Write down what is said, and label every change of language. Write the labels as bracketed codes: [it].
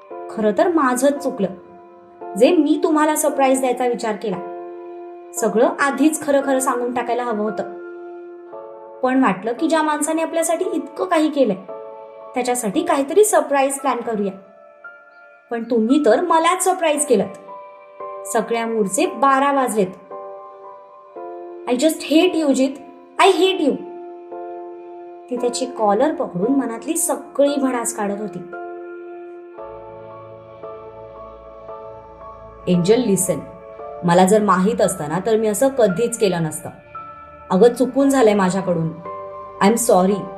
[mr] खरं तर माझंच चुकलं, जे मी तुम्हाला सरप्राईज द्यायचा विचार केला. सगळं आधीच खरं खरं सांगून टाकायला हवं होतं. पण वाटलं की ज्या माणसाने आपल्यासाठी इतकं काही केलंय त्याच्यासाठी काहीतरी सरप्राईज प्लॅन करूया. पण तुम्ही तर मलाच सरप्राईज केलं. सगळ्या मूरचे 12 वाजलेत. [en] I just hate you Jit, I hate you. [mr] ती त्याची कॉलर पकडून मनातली सगळी भडास काढत होती. [en] Angel, listen. [mr] मला जर माहीत असतं ना तर मी असं कधीच केलं नसतं. अगं, चुकून झालंय माझ्याकडून. [en] I am sorry.